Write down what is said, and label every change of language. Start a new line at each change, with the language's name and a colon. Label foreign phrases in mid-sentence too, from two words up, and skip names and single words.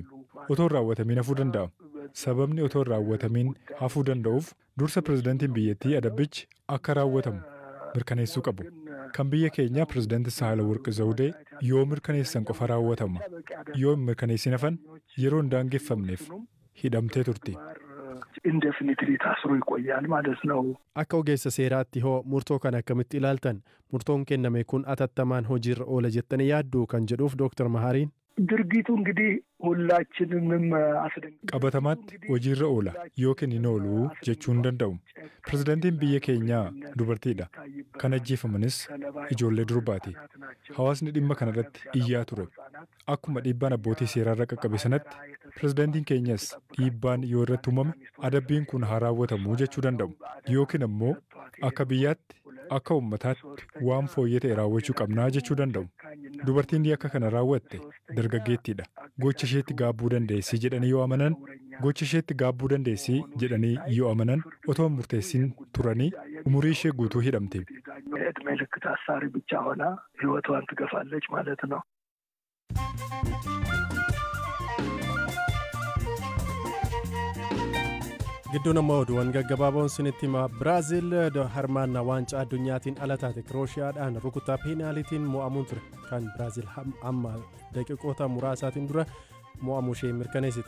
Oromo: Otoo hin raawwatamiin hafuu danda'a. Sababni otoo hin raawwatamiin hafuu danda'uuf dursa pirezidaantiin biyyattii adabbichi akka raawwatamu mirkaneessuu qabu. Kan biyya keenyaa pirezidaantii Saahilawarqi Zawudee yoo mirkaneessan qofa raawwatama. Yoo hin mirkaneessin hafan yeroo hin daangeffamneef hidhamtee turti.
Amharic: ኢንዴፊኒትሊ ታስሮ ይቆያል ማለት ነው።
Oromo: Akka ogeessa seeraatti hoo murtoo kana akkamitti ilaaltan? Murtoon kenname kun atattamaan hojiirra oola jettanii yaadduu kan jedhuuf Dr. Mahariin.
Amharic: ድርጊቱ እንግዲህ ሁላችንንም
Oromo: Qabatamaatti hojiirra oola yookiin hin oolu jechuu hin danda'u. Pirezidaantiin biyya keenyaa dubartiidha. Kan ajjeefamanis ijoollee durbaati. Hawaasni dhimma kanarratti iyyaa ture. Akkuma dhiibbaan abbootii seeraarra qaqqabe sanatti pirezidaantiin keenyas dhiibbaan yoo irratti uumame adabbiin kun haa raawwatamu jechuu danda'u. Yookiin ammoo akka biyyaatti akka uummataatti waan fooyyee ta'e raawwachuu qabnaa jechuu danda'u. Dubartiin akka kana raawwatte dargaggeettiidha. Gocha isheetti gaabbuu dandeessi jedhanii yoo amanan gocha isheetti gaabbuu dandeessi jedhanii yoo amanan otoo murteessin turanii umurii ishee guutuu hidhamte.
Amharic: እድሜ ልክ ታሳሪ ብቻ ሆና ህይወቷን ትገፋለች ማለት ነው።
Oromo: Gidduun amma oduuwwan gaggabaaboon sinitti hima. Biraazil harmaannaa waancaa addunyaatiin ala taate Kirooshiyaadhaan rukuttaa peenaalitiin mo'amuun ture. Kan Biraazil amma daqiiqoota muraasaatiin dura mo'amuu ishee mirkaneessite.